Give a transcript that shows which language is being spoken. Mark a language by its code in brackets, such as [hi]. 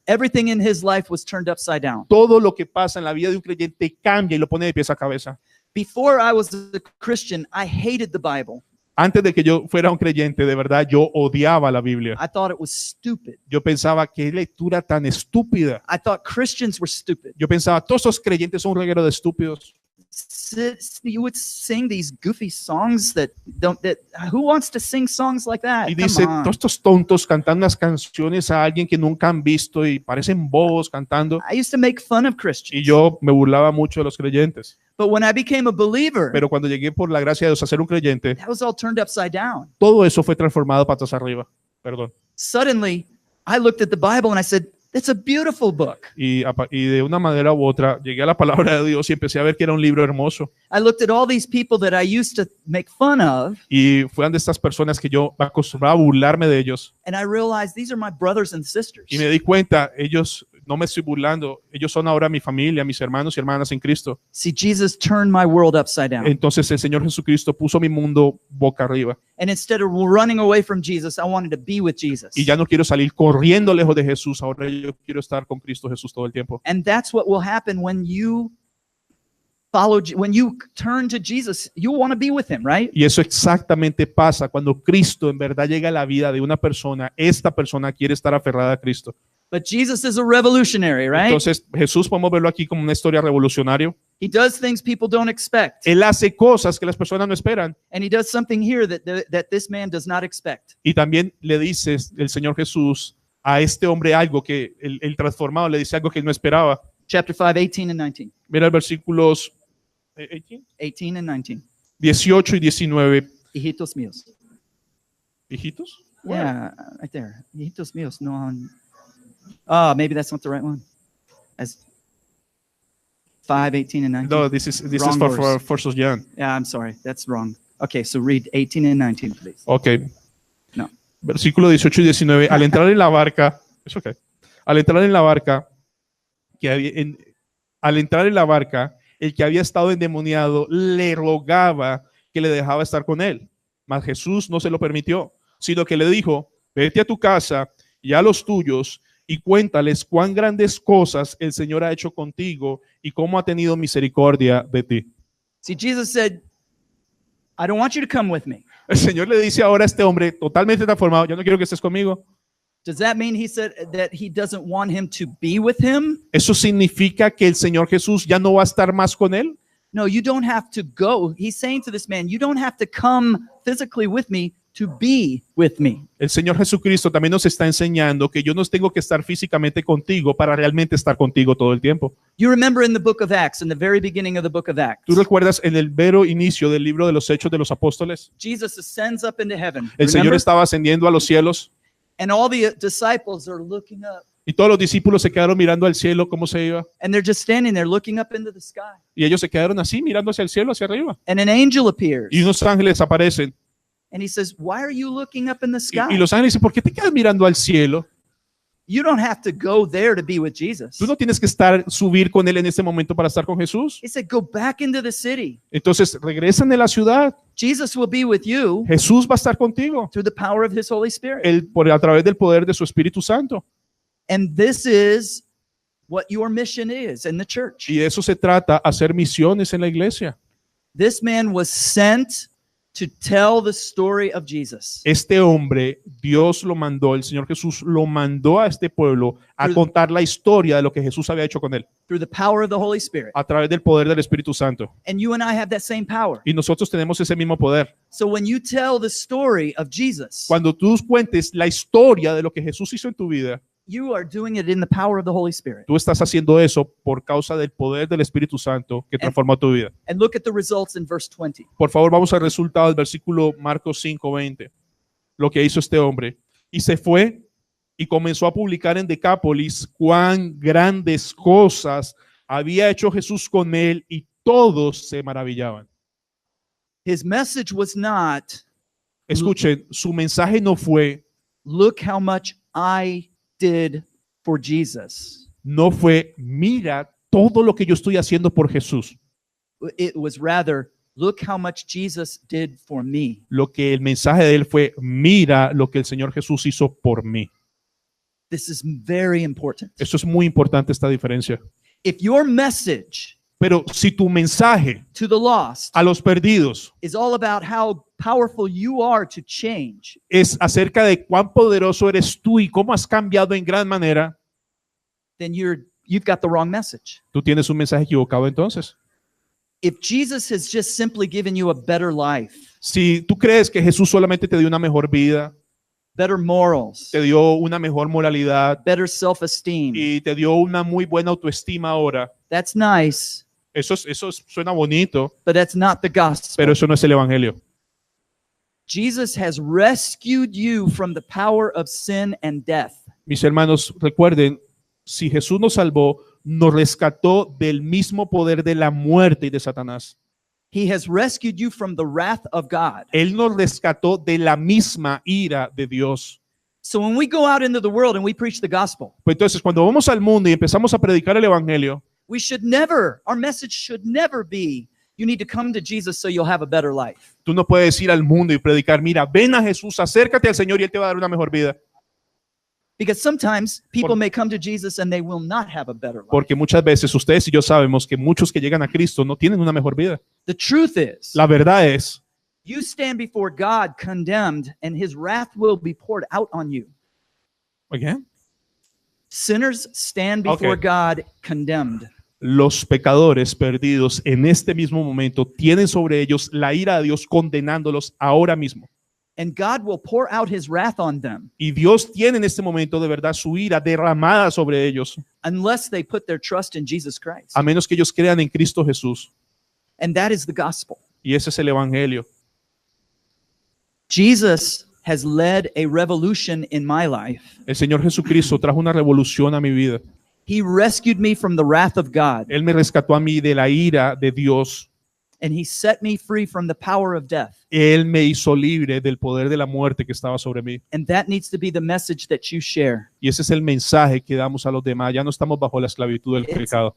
[en] Everything in his life was turned upside down. [es] Todo lo que pasa en la vida de un creyente cambia y lo pone de pies a cabeza. [en] Before I was a Christian, I hated the Bible. [es] Antes de que yo fuera un creyente, de verdad, yo odiaba la Biblia. [en] I thought it was stupid. [es] Yo pensaba, qué lectura tan estúpida. [en] I thought Christians were stupid. [es] Yo pensaba, todos esos creyentes son un reguero de estúpidos. [en] You would sing these goofy songs that who wants to sing songs like that? [es] Y [en] Come [es] dice, [en] on. [es] todos estos tontos cantando unas canciones a alguien que nunca han visto y parecen bobos cantando. [en] I used to make fun of [es] Y [en] Christians. [es] yo me burlaba mucho de los creyentes. [en] But when I became a believer, [es] Pero cuando llegué por la gracia de Dios a ser un creyente, [en] that was all turned upside down. [es] todo eso fue transformado patas arriba. Perdón. [en] Suddenly, I looked at the Bible and I said, It's a beautiful book. [es] Y de una manera u otra llegué a la palabra de Dios y empecé a ver que era un libro hermoso. [en] I looked at all these people that I used to make fun of, [es] Y fueron de estas personas que yo me acostumbraba a burlarme de ellos. [en] and I realized these are my brothers and sisters. [es] Y me di cuenta, ellos, no me estoy burlando, ellos son ahora mi familia, mis hermanos y hermanas en Cristo. [en] See, Jesus turned my world upside down. [es] Entonces el Señor Jesucristo puso mi mundo boca arriba. [en] And instead of running away from Jesus, I wanted to be with Jesus. [es] Y ya no quiero salir corriendo lejos de Jesús, ahora yo quiero estar con Cristo Jesús todo el tiempo. [en] And that's what will happen when you when you turn to Jesus. You want to be with him, right? [es] Y eso exactamente pasa cuando Cristo en verdad llega a la vida de una persona. Esta persona quiere estar aferrada a Cristo. [en] But Jesus is a revolutionary, right? [es] Entonces Jesús podemos verlo aquí como una historia revolucionaria. [en] He does things people don't expect. [es] Él hace cosas que las personas no esperan. [en] And he does something here that this man does not expect. [es] Y también le dice el Señor Jesús a este hombre algo que el transformado le dice algo que él no esperaba. [en] Chapter 5, 18 and 19. [es] Mira el versículos 18, [en] 18 and 19. [es] 18 y 19. Hijitos míos. ¿Hijitos? [en] Yeah, right there. [es] Hijitos míos, no [en] on. Maybe that's not the right one. As 5, 18 and 19. No, this is Wrong for so young. Yeah, I'm sorry. That's wrong. Okay, so read 18 and 19, please. Ok. No. [es] Versículo 18 y 19. Al entrar en la barca, es okay. Al entrar en la barca, al entrar en la barca, el que había estado endemoniado le rogaba que le dejaba estar con él. Mas Jesús no se lo permitió, sino que le dijo: vete a tu casa y a los tuyos y cuéntales cuán grandes cosas el Señor ha hecho contigo y cómo ha tenido misericordia de ti. [en] See, Jesus said, I don't want you to come with me. [es] El Señor le dice ahora a este hombre totalmente transformado: yo no quiero que estés conmigo. [en] Does that mean he said that he doesn't want him to be with him? [es] ¿Eso significa que el Señor Jesús ya no va a estar más con él? [en] No, you don't have to go. He's saying to this man, you don't have to come physically with me to be with me. [es] El Señor Jesucristo también nos está enseñando que yo no tengo que estar físicamente contigo para realmente estar contigo todo el tiempo. [en] You remember in the book of Acts, in the very beginning of the book of Acts, [es] ¿Tú recuerdas en el vero inicio del libro de los Hechos de los Apóstoles? [en] Jesus ascends up into heaven. [es] El Señor [en] Remember? [es] estaba ascendiendo a los cielos [en] And all the disciples are looking up. [es] y todos los discípulos se quedaron mirando al cielo cómo se iba. [en] And they're just standing there looking up into the sky. [es] Y ellos se quedaron así mirando hacia el cielo, hacia arriba. [en] And an angel appears. [es] Y unos ángeles aparecen. [en] And he says, why are you looking up in the sky? [es] Y los ángeles dicen: ¿por qué te quedas mirando al cielo? [en] You don't have to go there to be with Jesus. [es] Tú no tienes que subir con él en este momento para estar con Jesús. [en] He said, go back into the city. [es] Entonces regresan de la ciudad. [en] Jesus will be with you [es] Jesús va a estar contigo [en] through the power of his Holy Spirit. [es] a través del poder de su Espíritu Santo. [en] And this is what your mission is in the church. [es] Y de eso se trata, hacer misiones en la iglesia. [en] This man was sent to tell the story of Jesus. [es] Este hombre, Dios lo mandó, el Señor Jesús lo mandó a este pueblo a contar la historia de lo que Jesús había hecho con él, [en] Through the power of the Holy Spirit. [es] a través del poder del Espíritu Santo. [en] And you and I have that same power. [es] Y nosotros tenemos ese mismo poder. [en] So when you tell the story of Jesus, [es] Cuando tú cuentes la historia de lo que Jesús hizo en tu vida, [en] you are doing it in the power of the Holy Spirit. [es] tú estás haciendo eso por causa del poder del Espíritu Santo que transformó tu vida. [en] And look at the results in verse 20. [es] Por favor, vamos al resultado del versículo Marcos 5:20. Lo que hizo este hombre. Y se fue y comenzó a publicar en Decápolis cuán grandes cosas había hecho Jesús con él, y todos se maravillaban. [en] His message was not, [es] Escuchen, su mensaje no fue, [en] look how much I did for Jesus. [es] no fue, mira todo lo que yo estoy haciendo por Jesús. [en] It was rather, look how much Jesus did for me. [es] Lo que el mensaje de él fue, mira lo que el Señor Jesús hizo por mí. [en] This is very important. [es] Eso es muy importante, esta diferencia. [en] If your message [es] Pero si tu mensaje [en] to the lost [es] a los perdidos [en] is all about how powerful you are to change, [es] es acerca de cuán poderoso eres tú y cómo has cambiado en gran manera, [en] then you've got the wrong message. [es] tú tienes un mensaje equivocado entonces. [en] If Jesus has just simply given you a better life, [es] Si tú crees que Jesús solamente te dio una mejor vida, [en] better morals, [es] te dio una mejor moralidad [en] better self-esteem, [es] y te dio una muy buena autoestima ahora, [en] that's nice, [es] suena bonito, [en] but that's not the gospel. [es] pero eso no es el evangelio. [en] Jesus has rescued you from the power of sin and death. [es] Mis hermanos, recuerden, si Jesús nos salvó, nos rescató del mismo poder de la muerte y de Satanás. [en] He has rescued you from the wrath of God. [es] Él nos rescató de la misma ira de Dios. [en] So when we go out into the world and we preach the gospel, [es] Pues entonces, cuando vamos al mundo y empezamos a predicar el evangelio, [en] our message should never be, you need to come to Jesus so you'll have a better life. [es] tú no puedes ir al mundo y predicar, mira, ven a Jesús, acércate al Señor y Él te va a dar una mejor vida. [en] Because sometimes people may come to Jesus and they will not have a better life. [es] Porque muchas veces ustedes y yo sabemos que muchos que llegan a Cristo no tienen una mejor vida. [en] The truth is, [es] La verdad es, [en] you stand before God condemned and his wrath will be poured out on you. [es] ¿oye? [en] Sinners stand before Okay. God condemned. [es] Los pecadores perdidos en este mismo momento tienen sobre ellos la ira de Dios condenándolos ahora mismo. [en] And God will pour out his wrath on them [es] Y Dios tiene en este momento de verdad su ira derramada sobre ellos, [en] unless they put their trust in Jesus Christ. [es] a menos que ellos crean en Cristo Jesús. [en] And that is the gospel. [es] Y ese es el evangelio. [en] Jesus has led a revolution in my life. [es] El Señor Jesucristo trajo una revolución a mi vida. [en] He rescued me from the wrath of God, [es] Él me rescató a mí de la ira de Dios. [en] and he set me free from the power of death. [es] Él me hizo libre del poder de la muerte que estaba sobre mí. [en] And that needs to be the message that you share. [es] Y ese es el mensaje que damos a los demás. Ya no estamos bajo la esclavitud del pecado.